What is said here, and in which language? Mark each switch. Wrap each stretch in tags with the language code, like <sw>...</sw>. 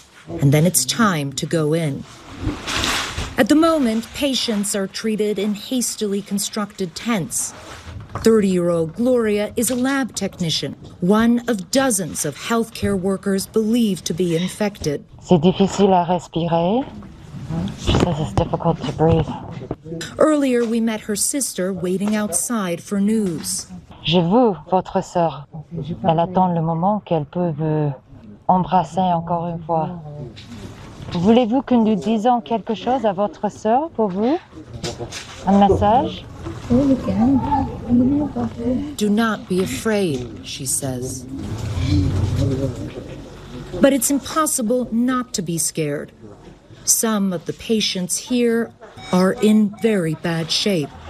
<en>And then it's time to go in. At the moment, patients are treated in hastily constructed tents. 30-year-old Gloria is a lab technician, one of dozens of healthcare workers believed to be infected.</en> <fr>C'est difficile à respirer.</fr> <en>She says it's difficult to breathe. Earlier, we met her sister waiting outside for news.</en> <fr>J'ai vu votre sœur. Elle attend le moment qu'elle peut embrasser encore une fois. Voulez-vous que nous disions quelque chose à votre sœur pour vous? Un message?</fr> <en>Do not be afraid, she says. But it's impossible not to be scared. Some of the patients here are in very bad shape.</en>